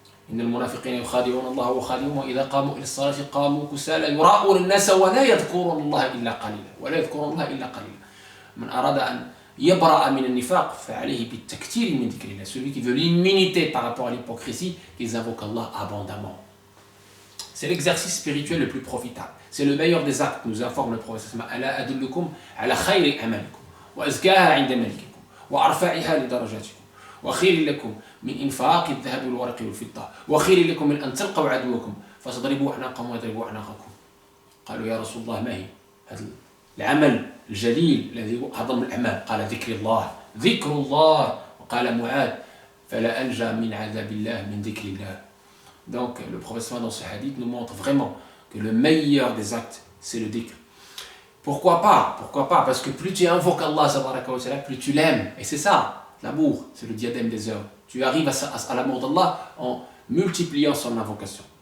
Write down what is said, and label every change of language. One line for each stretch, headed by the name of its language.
Arabic: إن المنافقين يخادعون الله وخادعهم وإذا قاموا إلى الصلاة قاموا كسالى يراءون الناس ولا يذكرون الله إلا قليلا من أراد أن يبرأ من النفاق فعليه بالتكثير من ذكر الله.
French: Celui qui veut l'immunité par rapport à l'hypocrisie, qu'ils invoquent Allah abondamment. C'est l'exercice spirituel le plus profitable. C'est le meilleur des actes, nous informe le prophète.
Arabic: ألا أدلكم على خير أعمالكم وأزكاها عند ملككم وأرفعها لدرجاتكم وخير لكم من إنفاق الذهب والورق والفضة وخير لكم من أن تلقوا عدوكم فتضربوا أعناقهم ويضربوا أعناقكم. قالوا يا رسول الله ما هي؟ هذا العمل الجليل الذي أعظم الأعمال. قال ذكر الله وقال معاذ فلا أنجى من عذاب الله من ذكر الله.
French: Donc le prophète dans ce hadith nous montre vraiment que le meilleur des actes c'est le dhikr. Pourquoi pas? Parce que plus tu invoques Allah, plus tu l'aimes. Et c'est ça. L'amour, c'est le diadème des œuvres. Tu arrives à l'amour d'Allah en multipliant son invocation.